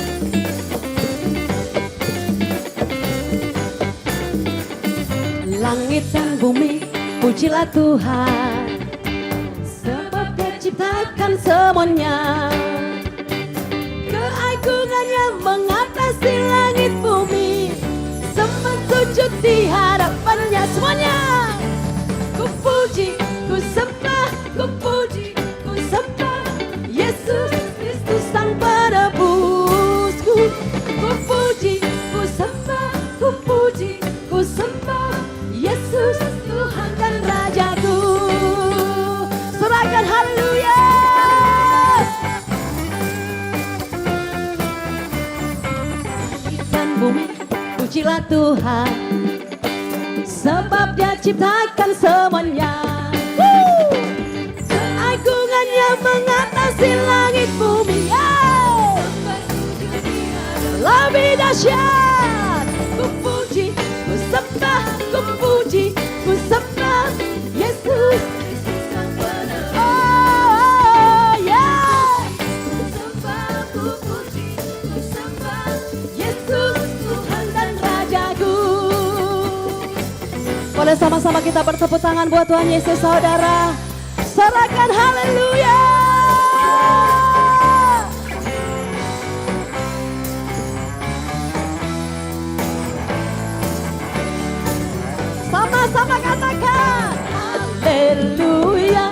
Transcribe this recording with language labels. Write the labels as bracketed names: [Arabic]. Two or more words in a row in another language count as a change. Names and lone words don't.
[Indonesian] Langit dan bumi pujilah Tuhan, sebab Dia ciptakan semuanya. Keagungannya mengatasi langit bumi, sembah sujud di hadapannya. Semuanya ku puji, ku sembah, ku puji, ku sembah Yesus Kristus Sang Penebusku. Ku puji, ku sembah, ku puji, ku sembah Yesus Tuhan dan Rajaku. Serahkan haleluya. Dan bumi pujilah Tuhan, sebab Dia ciptakan semuanya. Keagungannya mengatasi langit bumi. Lebih dahsyat. Ku puji, ku sembah, ku puji, ku sembah Yesus. [English] Oh yeah. [Indonesian] Ku sembah, ku puji, ku sembah Yesus Tuhan dan Rajaku. Boleh sama-sama kita bertepuk tangan buat Tuhan Yesus, saudara. Serahkan haleluya. Sama-sama katakan haleluya.